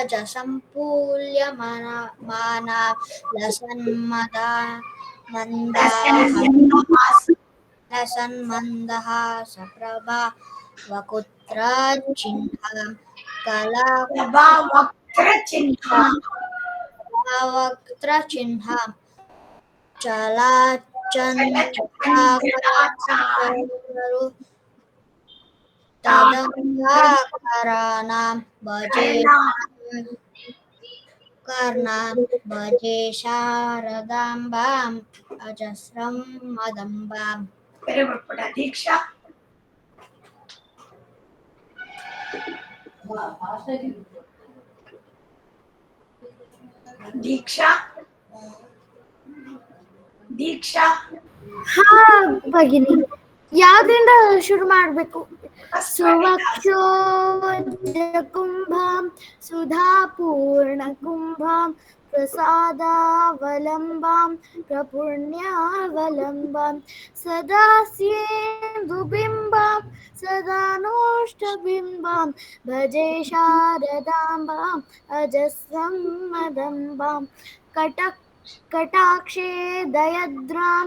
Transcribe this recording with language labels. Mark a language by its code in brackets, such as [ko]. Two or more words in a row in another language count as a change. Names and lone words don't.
[sa] जसम्पूल्यमाना लसन्मन्दहासप्रभा वक्त्रचिह्नां कलावक्त्रचिह्नां चलाचञ्चलाकरु तदङ्गाकराणां भजे कर्णां भजे शारदाम्बाम् अजस्रं मदम्बाम् [kn] ದೀಕ್ಷಾ ದೀಕ್ಷಾ ದೀಕ್ಷಾ ಹಾ ಭಗಿನಿ, ಯಾವ್ದ್ರಿಂದ ಶುರು ಮಾಡ್ಬೇಕು? [sa] सुवक्षोजकुम्भां सुधापूर्णकुम्भां प्रसादावलम्बां प्रपुण्यावलम्बां सदा स्येन्दुबिम्बां सदा नोष्टबिम्बां भजे शारदाम्बाम् अजस्रं मदम्बां कटाक्षे दयद्रां